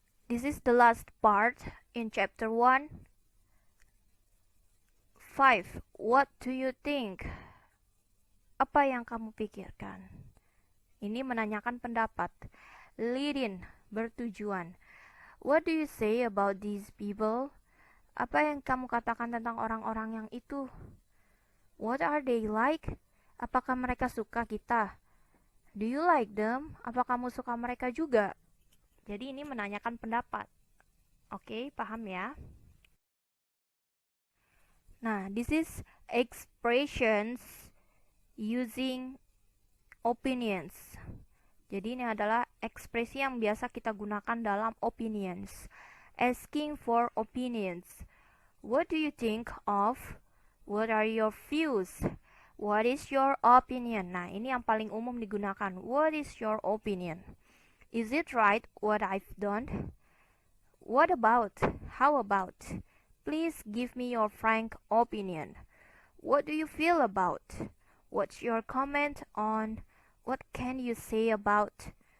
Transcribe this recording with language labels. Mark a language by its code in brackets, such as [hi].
[en] This is the last part in chapter 1. 5. What do you think? [id] Apa yang kamu pikirkan? Ini menanyakan pendapat. Lead-in, bertujuan. [en] What do you say about these people? [id] Apa yang kamu katakan tentang orang-orang yang itu? [en] What are they like? [id] Apakah mereka suka kita? [en] Do you like them? [id] Apa kamu suka mereka juga? Jadi ini menanyakan pendapat. Oke, paham ya? [en] Nah, this is expressions using opinions. [id] Jadi ini adalah ekspresi yang biasa kita gunakan dalam opinions. [en] Asking for opinions. What do you think of? What are your views? What is your opinion? [id] Nah, ini yang paling umum digunakan. [en] What is your opinion? Is it right what I've done? What about? How about? Please give me your frank opinion. What do you feel about? What's your comment on? What can you say about?